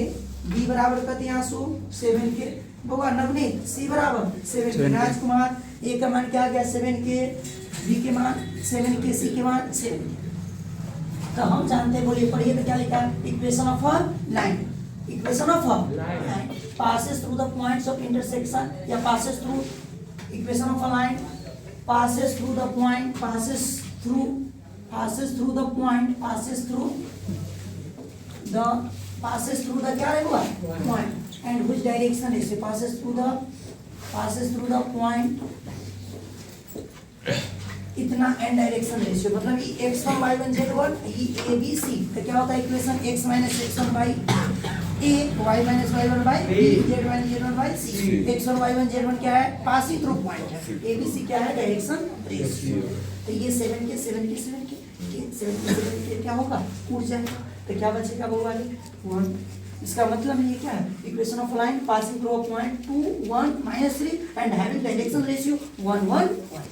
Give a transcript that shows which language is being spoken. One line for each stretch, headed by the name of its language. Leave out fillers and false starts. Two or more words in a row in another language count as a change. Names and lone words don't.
Hindi: b बराबर कत यहाँ 7k बउआ, नवनीत c बराबर 7k। राजकुमार a का मान क्या आ गया 7k, b के मान 7k, c के मान 7k। तो हम जानते हैं, बोलिए पढ़िए तो क्या लिखा है,
English: equation of a line, equation of a line passes through the points of intersection, या passes through, equation of a line passes through the point, passes through the point, passes through the
Hindi: क्या रहेगा
English: point, and which direction is it, passes through the point,
Hindi: इतना n
English: direction ratio,
Hindi: मतलब ये x1 y1 z1 ये ABC। तो क्या होता है इक्वेशन,
English: x - x1 by a, y - y1 by b, z1 by c।
Hindi: x1 y1 z1 क्या है,
English: passing through point
Hindi: है, ABC क्या है,
English: direction ratio.
Hindi: तो ये 7 के क्या होगा, उड़ जाएगा। तो क्या बचेगा बउआ 1। इसका मतलब ये क्या है,
English: equation of line passing through a point 2 1 -3 and having direction ratio 1 1 1.